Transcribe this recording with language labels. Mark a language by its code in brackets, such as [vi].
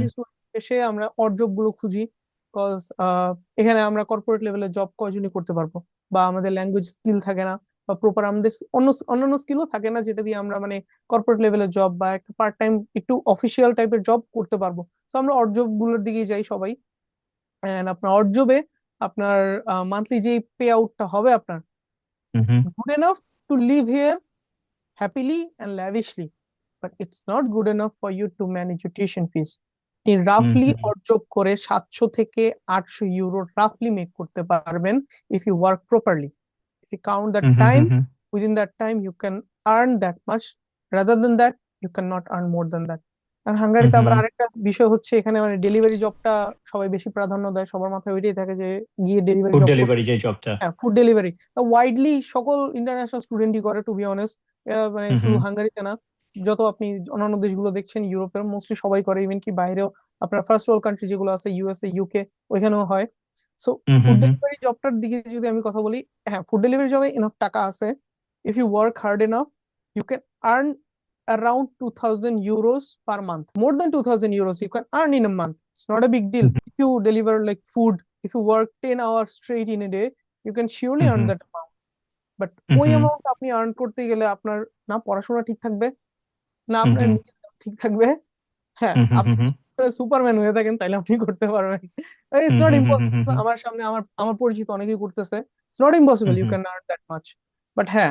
[bn] Bangladeshi student এসে আমরা odd job গুলো খুঁজি। বিকজ এখানে আমরা কর্পোরেট লেভেলের জব কয়জনই করতে পারবো, বা আমাদের ল্যাঙ্গুয়েজ স্কিল থাকে না, বা প্রপার আমাদের অন্যান্য স্কিলও থাকে না যেটা দিয়ে আমরা মানে কর্পোরেট লেভেলের জব বা একটা পার্ট টাইম একটু অফিসিয়াল টাইপের জব করতে পারবো। তো আমরা অড জব গুলোর দিকে যাই সবাই। এন্ড আপনার অড জবে আপনার মান্থলি যে পে আউটটা হবে আপনার, হুম হুম। [en] Good enough to live here happily and lavishly, but it's not good enough for you to manage your tuition fees. [bn] আপনি হুম [en] রাফলি হুম। [bn] অর্জন করে 700 থেকে 800 ইউরো রাফলি মেক করতে পারবেন [en] if you work properly. If you count the hmm hmm. time, hmm hmm. within that time you can earn that much. Rather than that, you cannot earn more than that. [bn] আর হুম হাঙ্গারিতে আবার হুম। আরেকটা বিষয় হচ্ছে, এখানে মানে delivery জবটা সবাই বেশি প্রাধান্য দেয়, সবার মাথায় ওইটাই থাকে যে গিয়ে ডেলিভারি [en] food [bn] জব করতে। ডেলিভারি যে জবটা। হ্যাঁ, ফুড ডেলিভারি ওয়াইডলি সকল ইন্টারন্যাশনাল স্টুডেন্টই করে, টু বি অনেস্ট। মানে হুম শুধু হুম। হাঙ্গারিতে না, যত আপনি অন্যান্য দেশগুলো দেখছেন ইউরোপের, মোস্টলি সবাই করে, ইভেন কি বাইরেও আপনার ফার্স্ট ওয়ার্ল্ড কান্ট্রি যেগুলো আছে, ইউএসএ, ইউকে, ওইখানেও হয়। [en] So hmm food hmm. Hmm [bn] ডেলিভারি জবটার দিকে যদি আমি কথা বলি, হ্যাঁ, ফুড ডেলিভারি জবে এনাফ টাকা আছে। [en] If you work hard enough, you can earn around 2000 euros per month. More than 2000 euros you can earn in a month. It's not a big deal. If you deliver like food, if you work 10 hours straight in a day, you can surely hmm. earn hmm that amount. But hmm. [bn] ওই হুম amount আপনি earn করতে গেলে আপনার না পড়াশোনা ঠিক থাকবে, না হুম। আপনার হুম নিজের কাজ ঠিক থাকবে। হ্যাঁ, হুম। হুম। আপনি হুম। সুপারম্যান হয়ে থাকেন তাহলে আপনি করতে পারবেন। [en] It's hmm not hmm. Hmm. Impossible. Hmm. [bn] আমার সামনে আমার পরিচিত অনেকেই করতেছে। [en] It's not impossible, hmm. You hmm. Can earn that much. But হ্যাঁ,